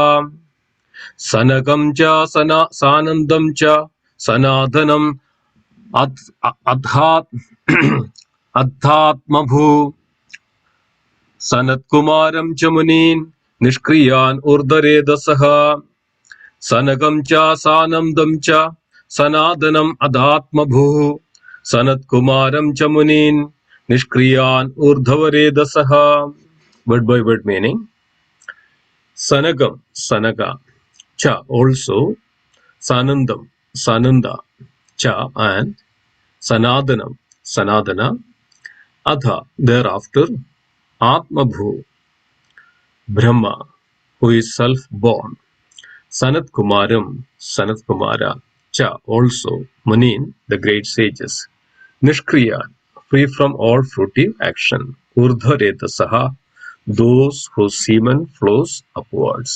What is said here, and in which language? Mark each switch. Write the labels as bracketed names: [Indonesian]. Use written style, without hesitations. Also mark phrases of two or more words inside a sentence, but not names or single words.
[Sanskrit] सनकं च सनन्दं च सनाधनं अधात्म भू सनत् कुमारं च मुनीन् निष्क्रियान् ऊर्ध्वरे दसह. सनकं च सनन्दं च सनाधनं अधात्म भू सनत् कुमारं च मुनीन् निष्क्रियान् ऊर्ध्वरे दसह. [English] Word by word meaning. [Sanskrit] Sanagam, sanaga, cha also, sanandam, sananda, cha and sanadhanam, sanadhana, adha thereafter, atmabhu, [English] Brahma, who is self-born, Sanat Kumaram, Sanat Kumara, cha also, Munin, the great sages, Nishkriya, free from all fruitive action, Urdhvaretasaha, those whose semen flows upwards.